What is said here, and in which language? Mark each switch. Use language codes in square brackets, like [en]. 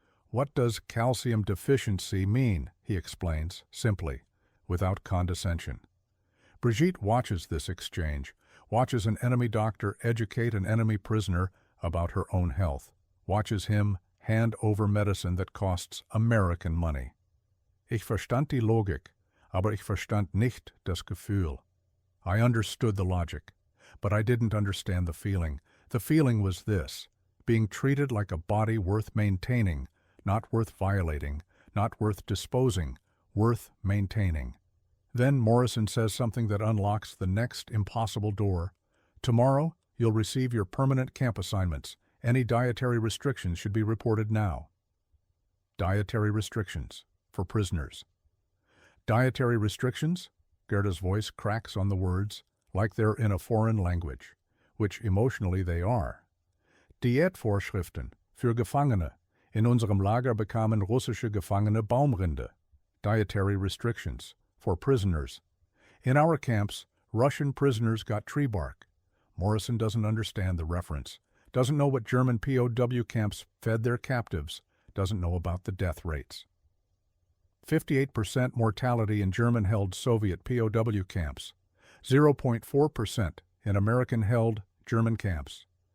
[en] What does calcium deficiency mean? He explains, simply, without condescension. Brigitte watches this exchange, watches an enemy doctor educate an enemy prisoner about her own health, watches him hand over medicine that costs American money. [de] Ich verstand die Logik, aber ich verstand nicht das Gefühl. [en] I understood the logic, but I didn't understand the feeling. The feeling was this, being treated like a body worth maintaining, not worth violating, not worth disposing, worth maintaining. Then Morrison says something that unlocks the next impossible door. Tomorrow, you'll receive your permanent camp assignments. Any dietary restrictions should be reported now. Dietary restrictions for prisoners. Dietary restrictions? Gerda's voice cracks on the words, like they're in a foreign language, which emotionally they are. [de] Diätvorschriften für Gefangene. In unserem Lager bekamen russische Gefangene Baumrinde. [en] Dietary restrictions for prisoners. In our camps, Russian prisoners got tree bark. Morrison doesn't understand the reference, doesn't know what German POW camps fed their captives, doesn't know about the death rates. 58% mortality in German-held Soviet POW camps, 0.4% in American-held German camps.